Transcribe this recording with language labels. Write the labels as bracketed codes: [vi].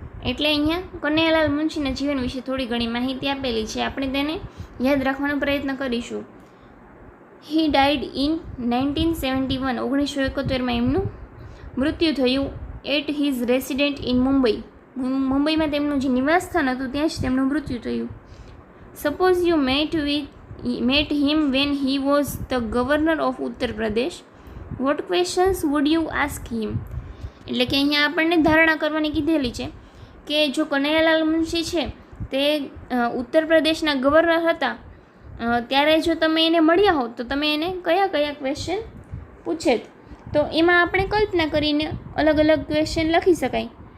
[gu] એટલે અહીંયા કનૈયાલાલ મુનશીના જીવન વિશે થોડી ઘણી માહિતી આપેલી છે, આપણે તેને યાદ રાખવાનો પ્રયત્ન કરીશું. [en] he died in 1971, [gu] 1971માં એમનું મૃત્યુ થયું. [en] at his resident in Mumbai, [gu] મુંબઈમાં તેમનું જે નિવાસસ્થાન હતું ત્યાં જ તેમનું મૃત્યુ થયું. [en] Suppose you met him when he was the governor of Uttar Pradesh, what questions would you ask him? [gu] એટલે કે અહીંયા આપણને ધારણા કરવાની કીધેલી છે કે જો કનૈયાલાલ મુનશી છે તે ઉત્તર પ્રદેશના ગવર્નર હતા, ત્યારે જો તમે એને મળ્યા હોત તો તમે એને કયા કયા ક્વેશ્ચન પૂછેત. તો એમાં આપણે કલ્પના કરીને અલગ અલગ ક્વેશ્ચન લખી શકાય.